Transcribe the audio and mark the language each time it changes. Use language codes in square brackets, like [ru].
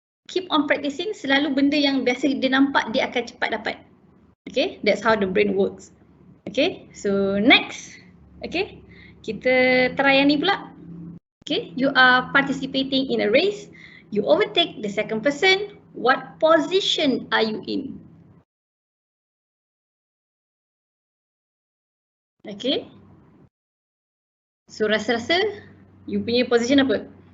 [en] Keep on practicing, [ms] selalu benda yang biasa dia nampak dia akan cepat dapat. [en] Okay, that's how the brain works. Okay, so next. [ms] Okay, kita try yang ni pula. [en] Okay, you are participating in a race. You overtake the second person. What position are you in? [ms] Okay, so rasa-rasa you punya position apa?